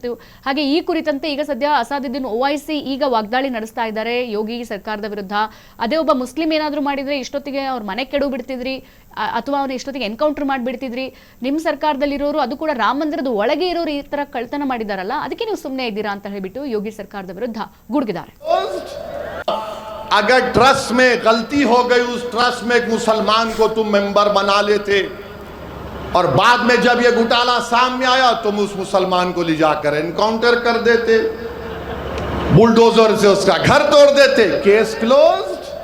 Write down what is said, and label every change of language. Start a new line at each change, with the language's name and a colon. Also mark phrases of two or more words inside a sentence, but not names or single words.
Kannada: ಹಾಗೆ ಈ ಕುರಿತಂತೆ ಈಗ ಸದ್ಯ ಅಸಾದುದ್ದೀನ್ ಓವೈಸಿ ಈಗ ವಾಗ್ದಾಳಿ ನಡೆಸ್ತಾ ಇದ್ದಾರೆ ಯೋಗಿ ಸರ್ಕಾರದ ವಿರುದ್ಧ. ಅದೇ ಒಬ್ಬ ಮುಸ್ಲಿಂ ಏನಾದ್ರೂ ಮಾಡಿದ್ರೆ ಇಷ್ಟೊತ್ತಿಗೆ ಅವ್ರ ಮನೆ ಕೆಡು ಬಿಡ್ತಿದ್ರಿ ಅಥವಾ ಅವ್ರು ಇಷ್ಟೊತ್ತಿಗೆ ಎನ್ಕೌಂಟರ್ ಮಾಡಿಬಿಡ್ತಿದ್ರಿ. ನಿಮ್ಮ ಸರ್ಕಾರದಲ್ಲಿರೋರು, ಅದು ಕೂಡ ರಾಮ ಮಂದಿರದ ಒಳಗೆ ಇರೋರು ಈ ತರ ಕಳ್ತನ ಮಾಡಿದಾರಲ್ಲ, ಅದಕ್ಕೆ ನೀವು ಸುಮ್ಮನೆ ಇದ್ದೀರಾ ಅಂತ ಹೇಳ್ಬಿಟ್ಟು ಯೋಗಿ ಸರ್ಕಾರದ ವಿರುದ್ಧ ಗುಡುಗಿದ್ದಾರೆ.
Hindi: अगर ट्रस्ट में गलती हो गई, उस ट्रस्ट में एक मुसलमान को तुम मेंबर बना लेते और बाद में जब ये घोटाला सामने आया तुम उस मुसलमान को ले जाकर एनकाउंटर कर देते, बुलडोजर से उसका घर तोड़ देते,
English: case closed.